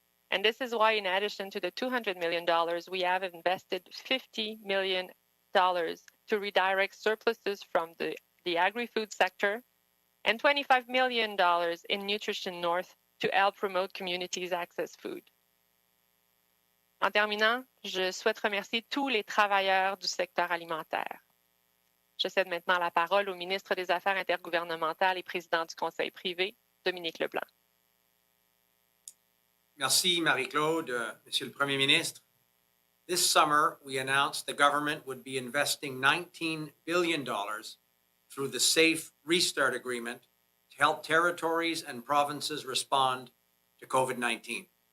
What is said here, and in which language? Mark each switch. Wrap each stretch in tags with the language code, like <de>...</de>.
<en>And this is why, in addition to the $200 million, we have invested $50 million to redirect surpluses from the agri-food sector and $25 million in Nutrition North to help promote communities access food.</en> <fr>En terminant, je souhaite remercier tous les travailleurs du secteur alimentaire. Je cède maintenant la parole au ministre des Affaires intergouvernementales et président du Conseil privé, Dominique Leblanc. Merci, Marie-Claude. Monsieur le Premier Ministre,</fr> <en>this summer, we announced the government would be investing $19 billion through the Safe Restart Agreement to help territories and provinces respond to COVID-19.</en>